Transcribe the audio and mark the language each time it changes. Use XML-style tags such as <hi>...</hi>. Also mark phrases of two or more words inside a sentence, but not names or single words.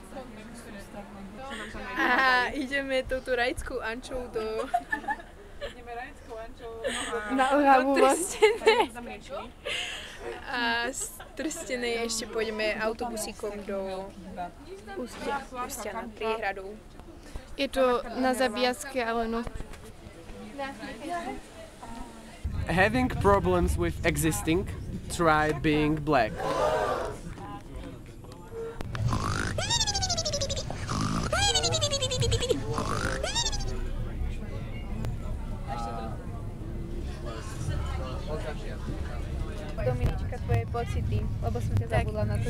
<sk>A ideme touto rajskou ančou do... Na Oravu A z Trstenej ešte pôjdeme autobusíkom do Ústia nad Priehradou. Je to na zabíjacké, ale no.</sk> <en>Having problems with existing, try being black.</en> <sk>Dominička, tvoje pocity, lebo som ťa zabudla na to.</sk>